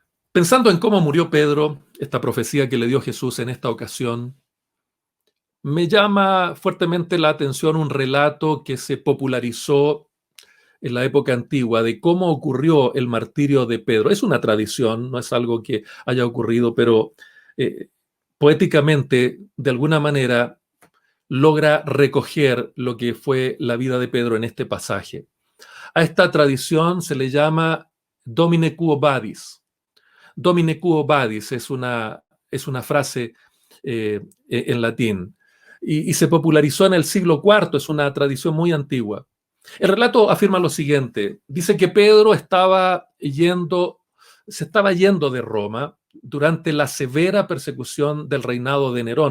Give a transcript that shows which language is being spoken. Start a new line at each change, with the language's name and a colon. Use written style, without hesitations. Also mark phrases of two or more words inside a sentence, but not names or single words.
Spanish: Pensando en cómo murió Pedro, esta profecía que le dio Jesús en esta ocasión, me llama fuertemente la atención un relato que se popularizó en la época antigua de cómo ocurrió el martirio de Pedro. Es una tradición, no es algo que haya ocurrido, pero eh, poéticamente, de alguna manera, logra recoger lo que fue la vida de Pedro en este pasaje. A esta tradición se le llama
Latin: Domine quo vadis. Domine quo vadis
Spanish: es una frase en latín y se popularizó en el siglo IV, es una tradición muy antigua. El relato afirma lo siguiente, dice que Pedro se estaba yendo de Roma durante la severa persecución del reinado de Nerón.